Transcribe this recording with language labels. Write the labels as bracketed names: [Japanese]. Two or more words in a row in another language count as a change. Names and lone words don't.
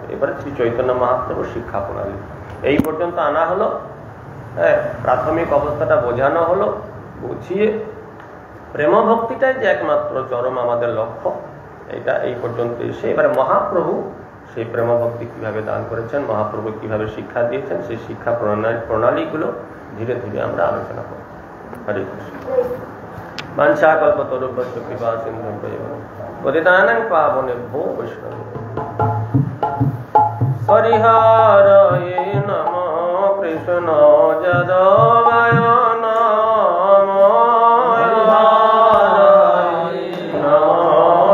[Bangla] এবারে শ্রী চৈতন্য মহাপ্রভুর শিক্ষা প্রণালী এই পর্যন্ত আনা হলো, হ্যাঁ, প্রাথমিক অবস্থাটা বোঝানো হলো, বুঝিয়ে প্রেম ভক্তিটাই যে একমাত্র চরম আমাদের লক্ষ্য, এটা এই পর্যন্ত এসে এবারে মহাপ্রভু সেই প্রেম ভক্তি কিভাবে দান করেছেন, মহাপ্রভু কিভাবে শিক্ষা দিয়েছেন, সেই শিক্ষা প্রণালীগুলো ধীরে ধীরে আমরা আলোচনা করব। হরে কৃষ্ণ। [Sanskrit] বাঞ্ছা কল্পতরুভ্যশ্চ কৃপা সিন্ধুভ্যেব পতিতানাং পাবনেভ্যো বৈষ্ণবেভ্যো হরিহরয়ে নমঃ কৃষ্ণ যদবায় নমঃ হরিহরয়ে নমঃ